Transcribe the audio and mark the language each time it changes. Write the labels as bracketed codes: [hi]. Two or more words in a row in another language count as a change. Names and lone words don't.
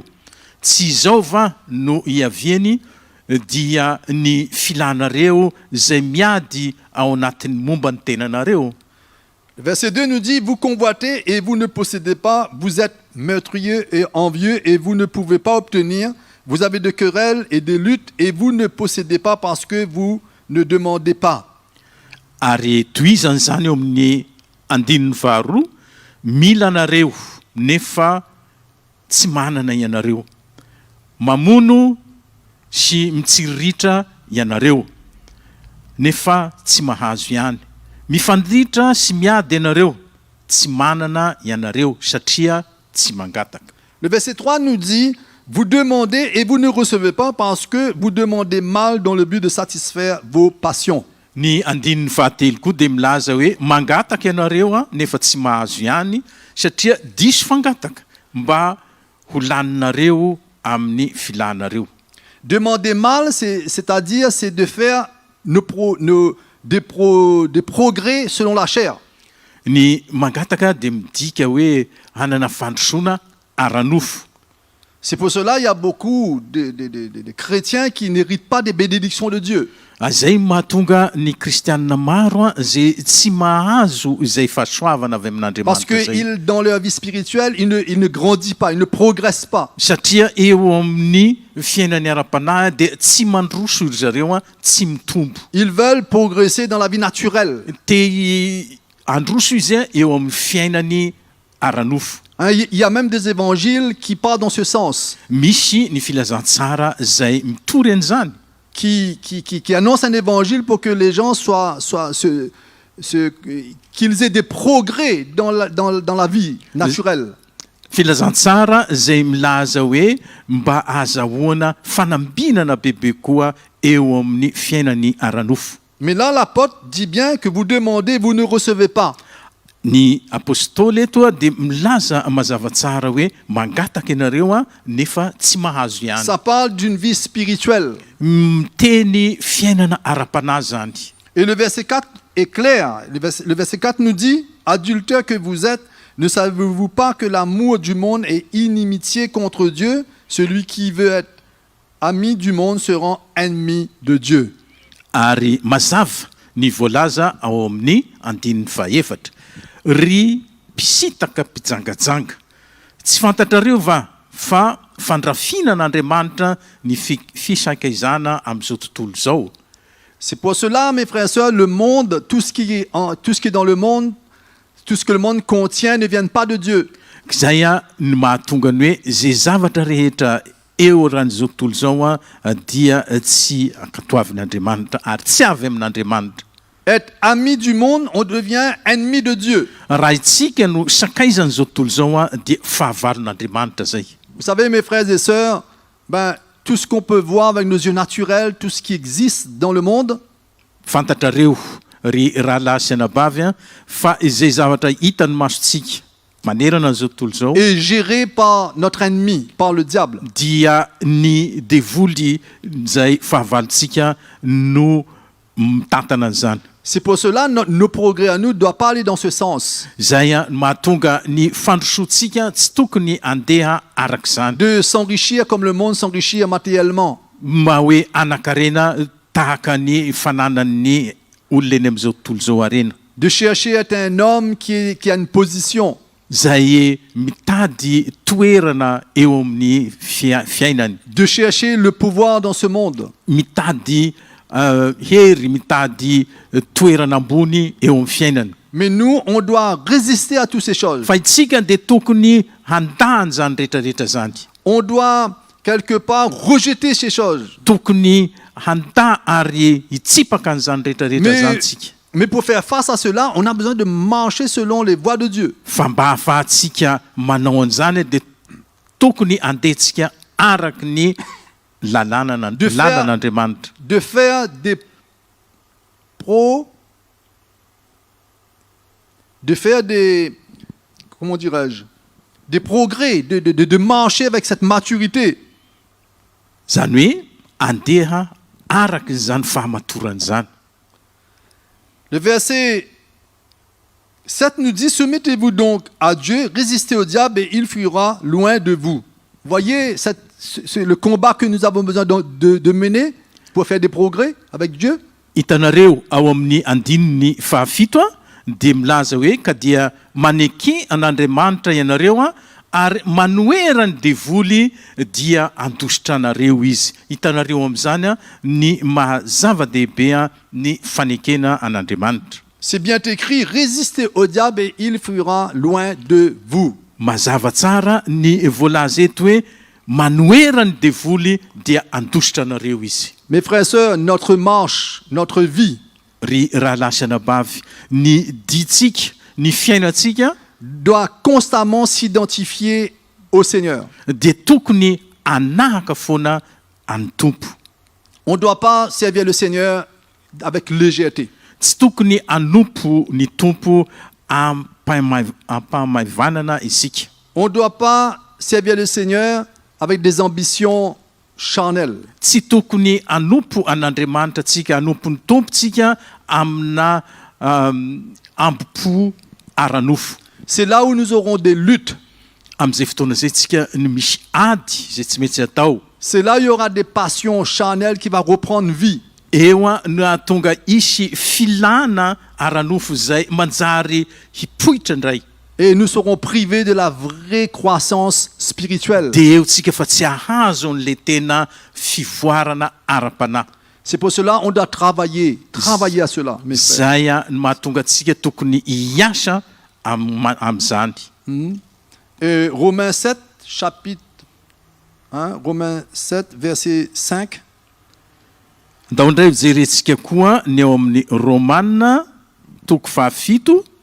[mg] Tsy izao va no iaviany dia ny filanareo zay miady ao anatin'ny momba ny tenanareo. [fr] Verset 2 nous dit, vous convoitez et vous ne possédez pas, vous êtes meurtriers et envieux et vous ne pouvez pas obtenir, vous avez de querelles et des luttes et vous ne possédez pas parce que vous ne demandez pas. [mg] Ary toizany zany eo amin'ny andininy faharoa, mila anareo nefa tsy manana ianareo, mamono sy mitsiriritra ianareo nefa tsy mahazo ihany, mifandritra sy miady ianareo tsy manana ianareo satria tsy mangataka. [fr] Le verset 3 nous dit, vous demandez et vous ne recevez pas parce que vous demandez mal dans le but de satisfaire vos passions. [mg] Ny andininy fahatelo koa dia milaza hoe mangataka ianareo nefa tsy mahazo ihany satria diso fangataka mba ho laninareo amin'ny filanareo. [fr] Demander mal, c'est-à-dire c'est de faire des progrès selon la chair. [mg] Ny mangataka dia midika hoe hanana fandrosoana ara-nofo. [fr] C'est pour cela il y a beaucoup de chrétiens qui n'héritent pas des bénédictions de Dieu. [mg] Zay mahatonga ny kristianina maro zay tsy mahazo izay fahasoavana avy Parce amin'Andriamanitra zay. [fr] que dans leur vie spirituelle, ils ne grandissent pas, ils ne progressent pas. [mg] Satria eo amin'ny fiainany ara-panahy dia tsy mandroso ry zareo tsy mitombo. [fr] Ils veulent progresser dans la vie naturelle. [mg] Te androso izy eo amin'ny fiainany ara-nofo. [fr] Hein, il y a même des évangiles qui partent dans ce sens, [mg] Misy ny filazantsara zay mitory an'izany. [fr] qui annoncent un évangile pour que les gens qu'ils aient des progrès dans la vie naturelle. [mg] Filazantsara zay milaza hoe mba azahoana fanambinana bebe koa eo amin'ny fiainany ara-nofo. [fr] Mais là, l'apôtre dit bien que vous demandez, vous ne recevez pas. [mg] Ny apôstôly eto dia milaza mazava tsara hoe mangataka ianareo nefa tsy mahazo ihany. [fr] Ça parle d'une vie spirituelle. [mg] Miteny fiainana ara-panahy zany. [fr] Et le verset 4 est clair. Le verset 4 nous dit, adultères que vous êtes, ne savez-vous pas que l'amour du monde est inimitié contre Dieu? Celui qui veut être ami du monde se rend ennemi de Dieu. [mg] Ary mazava ny voalaza ao amin'ny andininy fahaefatra. Ry mpisitaka mpijangajanga. Tsy fantatrareo va fa fandrafinan'Andriamanitra ny fisankazana amin'izao tontolo zao. [fr] C'est pour cela, mes frères et sœurs, le monde, tout ce qui est dans le monde, tout ce que le monde contient ne vient pas de Dieu. [mg] Zay ny mahatonga ny hoe zay zavatra rehetra eo ran'izao tontolo zao dia tsy ankatoavin'Andriamanitra ary tsy avy amin'Andriamanitra. [fr] Être ami du monde, on devient ennemi de Dieu. [mg] Raha itsika no sakaizan'izao tontolo zao dia fahavalon'Andriamanitra zay. [fr] Vous savez, mes frères et sœurs, tout ce qu'on peut voir avec nos yeux naturels, tout ce qui existe dans le monde, [mg] Fantatrareo ry rahalahy sy anabavy fa izay zavatra hitan'ny masontsika manerana an'izao tontolo zao [fr] est géré par notre ennemi, par le diable. [mg] dia ny devoly zay fahavalontsika no mitantana an'izany. [fr] C'est pour cela que nos progrès à nous ne doivent pas aller dans ce sens. [mg] Zay mahatonga ny fandrosoantsika tsy tokony handeha arak'izany. [fr] De s'enrichir comme le monde s'enrichit matériellement. [mg] Ma hoe anakarena tahaka ny fananan'ny olona eny amin'izao tontolo zao arena. [fr] De chercher à être un homme qui a une position. [mg] Zay mitady toerana eo amin'ny fiainany. [fr] De chercher le pouvoir dans ce monde. [mg] Mitady hery, mitady toerana ambony eo amin'ny fiainany. [fr] Mais nous, on doit résister à toutes ces choses. [mg] Fa itsika dia tokony handahany zany rehetrarehetra zany. [fr] On doit quelque part rejeter ces choses. [mg] Tokony handa ary hitsipaka an'izany rehetrarehetra zany tsika. [fr] Mais pour faire face à cela, on a besoin de marcher selon les voies de Dieu. [mg] Fa mba ahafahantsika manao an'izany dia tokony handehantsika araky ny lalànan'Andriamanitra. [fr] De faire des comment dirais-je, des progrès, de marcher avec cette maturité. [mg] Zany hoe andeha araky zany fahamatorany zany. [fr] Le verset 7 nous dit, soumettez-vous donc à Dieu, résistez au diable et il fuira loin de vous. Voyez, c'est le combat que nous avons besoin de mener pour faire des progrès avec Dieu. [mg] Itanareo ao amin'ny andininy fahafito dia milaza hoe ka dia maneky an'Andriamanitra ianareo ary manoerany devoly dia andositra anareo izy. Hitanareo amin'izany ny mahazava-dehibe ny fanekena an'Andriamanitra. [fr] C'est bien écrit, résistez au diable et il fuira loin de vous. [mg] Mazava tsara ny voalaza eto hoe manoerany devoly dia andositra anareo izy. [fr] Mes frères et sœurs, notre marche, notre vie [mg] Ry rahalahy sy anabavy, ny diantsika, ny fiainantsika [fr] doit constamment s'identifier au Seigneur. [mg] dia tokony anahaka foana any tompo. [fr] On ne doit pas servir le Seigneur avec légèreté. [mg] Tsy tokony anompo ny tompo ampahamavanana isika. [fr] On ne doit pas servir le Seigneur avec des ambitions charnelles. [mg] Tsy tokony anompo an'Andriamanitra tsika, anompo ny tompontsika amina ambopo aranofo. [fr] C'est là où nous aurons des luttes. [mg] Amin'izay fotoana zay tsika ny misy ady zay tsy mety atao. [fr] C'est là où il y aura des passions charnelles qui vont reprendre vie. [mg] Eo no ahatonga isy filana aranofo zay manjary hipoitra indray. [fr] Et nous serons privés de la vraie croissance spirituelle. [mg] Dia eo tsika fa tsy ahazo an'le tena fivoarana ara-panahy. [fr] C'est pour cela qu'on doit travailler à cela, mes frères. [mg] Zay no mahatonga tsika tokony hiasa amin'izany. [fr] Et Romains 7, chapitre 1, Romains 7, verset 5. [mg] Ndao indray jerentsika koa ny eo amin'ny Romana toko fahafito